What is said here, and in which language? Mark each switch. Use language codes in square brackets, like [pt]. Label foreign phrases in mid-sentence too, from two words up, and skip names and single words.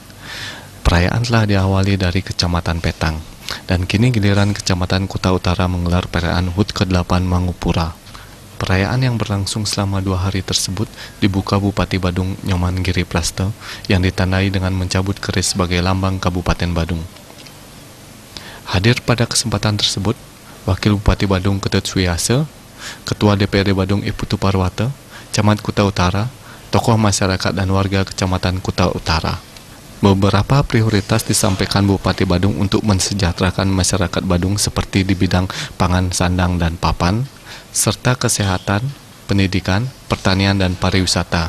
[id] Perayaan telah diawali dari Kecamatan Petang, dan kini giliran Kecamatan Kuta Utara menggelar perayaan HUT ke-8 Mangupura. Perayaan yang berlangsung selama 2 hari tersebut dibuka Bupati Badung Nyoman Giri Prasto yang ditandai dengan mencabut keris sebagai lambang Kabupaten Badung. Hadir pada kesempatan tersebut, Wakil Bupati Badung Ketut Suyase, Ketua DPRD Badung Iputu Parwata, Camat Kuta Utara, tokoh masyarakat dan warga Kecamatan Kuta Utara. Beberapa prioritas disampaikan Bupati Badung untuk mensejahterakan masyarakat Badung seperti di bidang pangan, sandang, dan papan, serta kesehatan, pendidikan, pertanian, dan pariwisata.